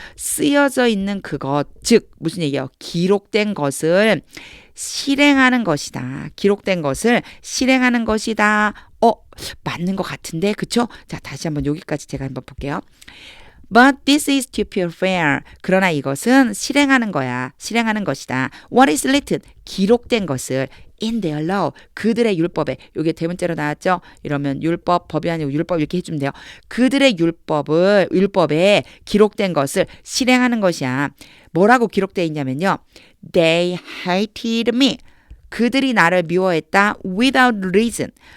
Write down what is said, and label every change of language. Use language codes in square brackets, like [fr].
[ko] 쓰여져 있는 그것, 즉 무슨 얘기예요? 기록된 것을 실행하는 것이다. 기록된 것을 실행하는 것이다. 맞는 것 같은데, 그쵸? 자, 다시 한번 여기까지 제가 한번 볼게요. [en] But this is to fulfill. [ko] 그러나 이것은 실행하는 거야. 실행하는 것이다. [en] What is written? [ko] 기록된 것을 [en] in their law. [ko] 그들의 율법에. 이게 대문자로 나왔죠? 이러면 율법, 법이 아니고 율법 이렇게 해주면 돼요. 그들의 율법에 기록된 것을 실행하는 것이야. 뭐라고 기록되어 있냐면요. [en] They hated me. [ko] 그들이 나를 미워했다. [en] Without reason.